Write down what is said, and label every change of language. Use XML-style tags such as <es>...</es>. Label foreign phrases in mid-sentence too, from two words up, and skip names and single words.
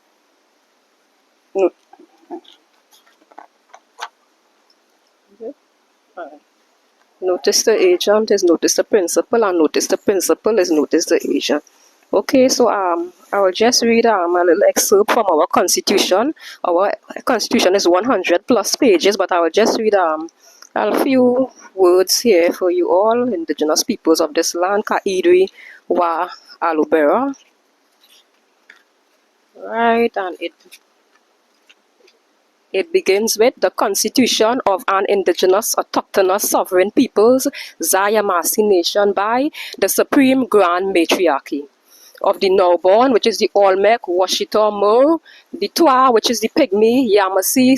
<en>Notice the agent is notice the principal, and notice the principal is notice the agent. Okay, so I will just read a little excerpt from our constitution. Our constitution is 100 plus pages, but I will just read a few words here for you all, indigenous peoples of this land, ka-iri wa Aloubera. Right, and it begins with the Constitution of an Indigenous Autochthonous Sovereign Peoples, Zai Yamasee Nation, by the Supreme Grand Matriarchy of the Nowborn, which is the Olmec, Washita, Mer, the Twa, which is the Pygmy, Yamasee,</en>